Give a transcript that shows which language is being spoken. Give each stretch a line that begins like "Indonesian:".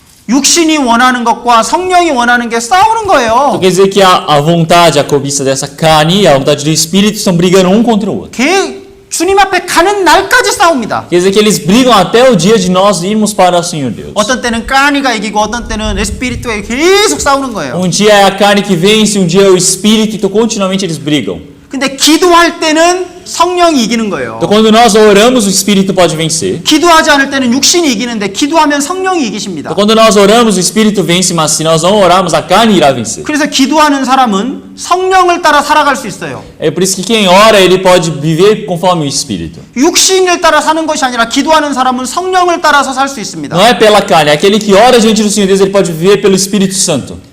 Korean: 육신이 원하는 것과 성령이 원하는 게 싸우는 거예요.
Portuguese: Então quer dizer que a vontade, a cobiça dessa carne e a vontade do Espírito estão brigando um contra o outro.
Korean: 주님 앞에 가는 날까지 싸웁니다.
Portuguese: Quer dizer que eles brigam até o dia de nós irmos para o Senhor Deus.
Korean: 어떤 때는 까니가 이기고 어떤 때는 에스피리트가 계속 싸우는 거예요.
Portuguese: Dia é a carne que vence, dia é o espírito, então continuamente eles brigam.
Korean: 근데 기도할 때는 성령이 이기는 거예요.
Portuguese: Então quando nós oramos, o espírito pode vencer.
Korean: 기도하지 않을 때는 육신이 이기는데 기도하면 성령이 이기십니다.
Portuguese: Então quando nós oramos, o espírito vence, mas se nós não orarmos, a carne irá vencer.
Korean: 그래서 기도하는 사람은 성령을 따라 살아갈 수 있어요.
Portuguese: É por isso que quem ora, ele pode viver conforme o espírito.
Korean: 육신을 따라 사는 것이 아니라 기도하는 사람은 성령을 따라서 살 수 있습니다.
Portuguese: Não é pela carne, é aquele que ora diante do Senhor Deus, ele pode viver pelo Espírito Santo.